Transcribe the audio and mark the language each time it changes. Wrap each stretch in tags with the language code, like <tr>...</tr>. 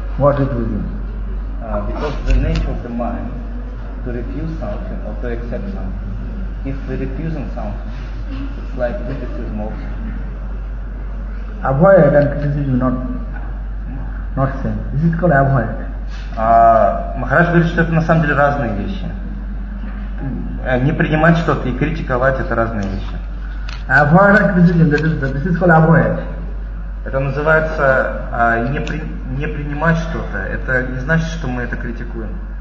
<en>What is refusing? Because the nature of the mind to refuse something or to accept something. If we're refusing something, it's like criticism also. Avoid and criticism not same. This is called avoid.</en> <ru>Махарадж говорит, что это на самом деле разные вещи. Не принимать что-то и критиковать это разные вещи.</ru> <en>Avoid and criticism, this is called avoid.</en> <ru>Это называется не принимать что-то. Это не значит, что мы это критикуем.</ru>